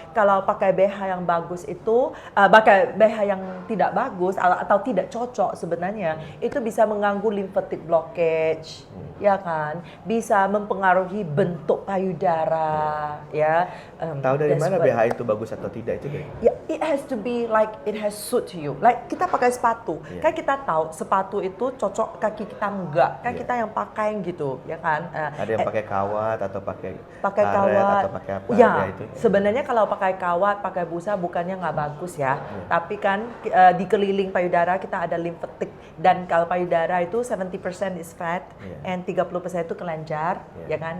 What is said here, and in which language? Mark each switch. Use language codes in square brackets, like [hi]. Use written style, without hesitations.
[id] Kalau pakai BH yang bagus itu, pakai BH yang tidak bagus atau tidak cocok sebenarnya, itu bisa mengganggu lymphatic blockage, ya kan? Bisa mempengaruhi bentuk payudara, ya. Tahu dari mana BH itu bagus atau tidak itu deh? [en] Ya, it has to be like it has suit you. [id] Like kita pakai sepatu, kan kita tahu sepatu itu cocok kaki kita enggak, kan kita yang pakai gitu, ya kan? Ada yang pakai kawat atau pakai kawat atau pakai apa ya, itu. Sebenarnya kalau pakai kawat, pakai busa bukannya nggak bagus ya. Tapi kan di keliling payudara kita ada lymphatic, dan kalau payudara itu 70% [en] is fat and [id] 30% itu kelenjar, ya kan.